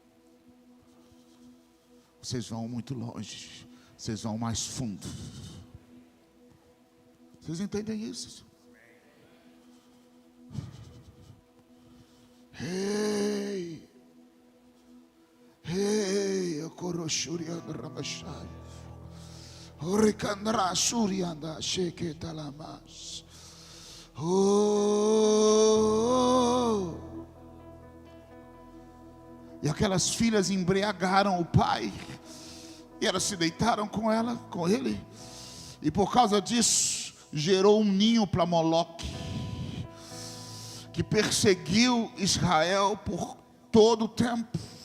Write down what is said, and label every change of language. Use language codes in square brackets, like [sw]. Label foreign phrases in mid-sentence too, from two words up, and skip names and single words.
[pt] Vocês vão muito longe, vocês vão mais fundo. Vocês entendem isso? Ei, eu corochuri andrabachai, oricandra suri anda sheke talamas. E aquelas filhas embriagaram o pai, e elas se deitaram com ele, e por causa disso gerou um ninho para Moloque, que perseguiu Israel por todo o tempo.